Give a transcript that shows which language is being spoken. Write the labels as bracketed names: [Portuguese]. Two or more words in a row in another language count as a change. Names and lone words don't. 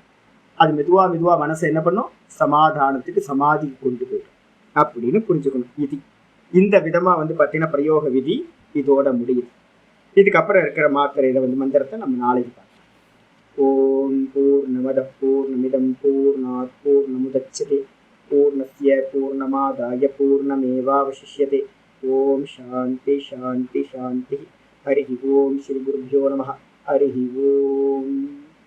[Tamil] அது மெதுவா மனசை என்ன பண்ணும், சமாதானத்துக்கு சமாதிக்கு கொண்டு போயிடும் அப்படின்னு புரிஞ்சுக்கணும். இது இந்த விதமா வந்து பார்த்தீங்கன்னா பிரயோக விதி இதோட முடியுது. இதுக்கப்புறம் இருக்கிற மாத்திரையில வந்து மந்திரத்தை நம்ம நாளைக்கு பார்க்கலாம். [Sanskrit] ओम् पूर्णमद पूर्णमिदम् पूर्णात् पूर्णमुदच्यते पूर्णस्य पूर्णमादाय पूर्णमेवावशिष्यते. ओम् शान्ति शान्ति शान्ति. हरि ओम् श्री गुरुभ्यो नमः. हरि ओम्.